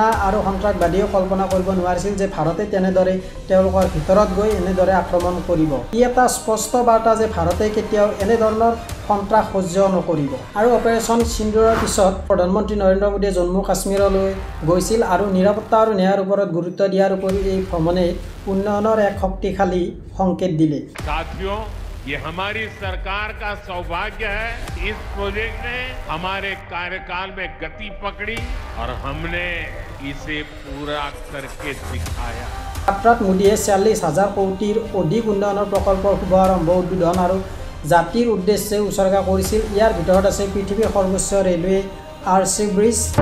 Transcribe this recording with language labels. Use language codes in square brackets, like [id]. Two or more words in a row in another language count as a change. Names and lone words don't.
[as] আৰু সন্ত্ৰাসবাদীয়ে কল্পনা কৰিব নোৱাৰিছিল যে ভাৰতে তেনেদৰে তেওঁলোকৰ ভিতৰত গৈ এনেদৰে আক্ৰমণ কৰিব ই এটা স্পষ্ট বাৰ্তা যে ভাৰতে কেতিয়াও এনে ধৰণৰ সন্ত্ৰাস সহ্য নকৰিব আৰু অপাৰেশ্যন সিন্দুৰৰ পিছত প্ৰধানমন্ত্ৰী নৰেন্দ্ৰ মোদীয়ে জম্মু কাশ্মীৰলৈ গৈছিল আৰু নিৰাপত্তা আৰু ন্যায়ৰ ওপৰত গুৰুত্ব দিয়াৰ উপৰি এই ভ্ৰমণে উন্নয়নৰ এক শক্তিশালী সংকেত দিলে [hi] साथियों ये हमारी सरकार का सौभाग्य है इस प्रोजेक्ट ने हमारे कार्यकाल में गति पकड़ी और हमने इसे पूरा करके दिखाया [as] কাট্ৰাত মোদীয়ে 40,000 কোটিৰ অধিক উন্নয়নৰ প্ৰকল্পৰ শুভাৰম্ভ উদ্বোধন আৰু জাতিৰ উদ্দেশ্যে উৎসৰ্গা কৰিছিল ইয়াৰ ভিতৰত আছে পৃথিৱীৰ সৰ্বোচ্চ ৰেলৱে আৰচি ব্ৰিজ